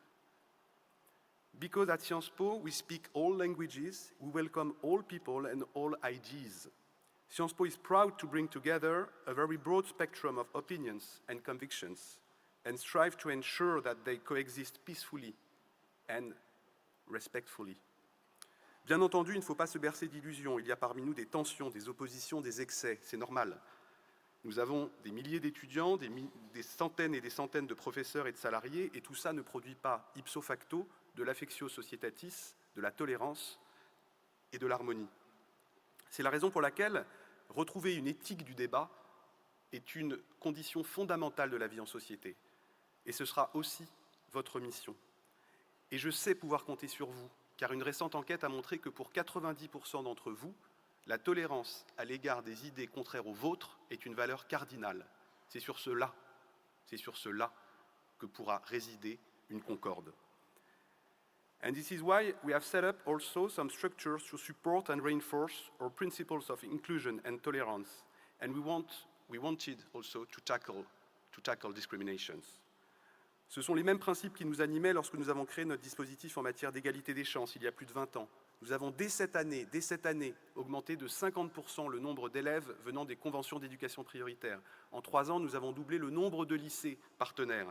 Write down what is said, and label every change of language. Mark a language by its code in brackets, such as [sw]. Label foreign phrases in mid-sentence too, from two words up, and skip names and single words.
[en] Because at Sciences Po, we speak all languages, we welcome all people and all ideas. Sciences Po is proud to bring together a very broad spectrum of opinions and convictions and strive to ensure that they coexist peacefully and respectfully. [fr] Bien entendu, il ne faut pas se bercer d'illusions. Il y a parmi nous des tensions, des oppositions, des excès. C'est normal. Nous avons des milliers d'étudiants, des centaines et des centaines de professeurs et de salariés, et tout ça ne produit pas [la] ipso facto [fr] de l' [la] affectio societatis, [fr] de la tolérance et de l'harmonie. C'est la raison pour laquelle retrouver une éthique du débat est une condition fondamentale de la vie en société. Et ce sera aussi votre mission. Et je sais pouvoir compter sur vous, car une récente enquête a montré que pour 90% d'entre vous, la tolérance à l'égard des idées contraires aux vôtres est une valeur cardinale. C'est sur cela que pourra résider une concorde. [en] And this is why we have set up also some structures to support and reinforce our principles of inclusion and tolerance. And we wanted also to tackle discriminations. [fr] Ce sont les mêmes principes qui nous animaient lorsque nous avons créé notre dispositif en matière d'égalité des chances il y a plus de 20 ans. Nous avons dès cette année, augmenté de 50% le nombre d'élèves venant des conventions d'éducation prioritaire. En 3 ans, nous avons doublé le nombre de lycées partenaires.